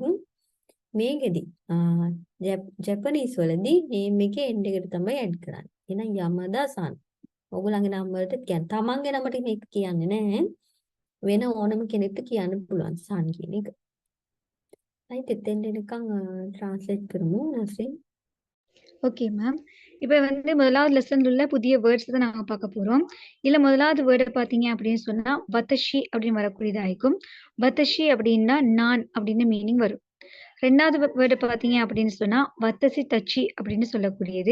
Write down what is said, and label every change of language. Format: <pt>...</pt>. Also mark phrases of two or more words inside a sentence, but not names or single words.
<si>මේකෙදි ජපනීස් වලදී name එකේ end එකට තමයි ඇඩ් කරන්නේ. එහෙනම් යමදා son. ඔයගොල්ලන්ගේ නම් වලට කියන්නේ තමන්ගේ නමට මේක කියන්නේ නැහැ. වෙන ඕනම කෙනෙක්ට කියන්න පුළුවන් son කියන එක. right එතෙන් එනකන් translate කරමු නස්රින්.</si> <en>okay ma'am.</en> <ta>இப்போ வந்து முதலாவது லெசன்ல உள்ள புதிய வேர்ட்ஸ் தான் நாங்க பார்க்க போறோம். இல்ல முதலாவது வேர்டை பார்த்தீங்க அப்படின்னு சொன்னா வத்தஷி அப்படின்னு வரக்கூடியதா இருக்கும். வத்தஷி அப்படின்னா நான் அப்படின்னு மீனிங் வரும். ரெண்டாவது வேர்டை பார்த்தீங்க அப்படின்னு சொன்னா</ta> <ja>わたし たち</ja> <ta>அப்படின்னு சொல்லக்கூடியது.</ta>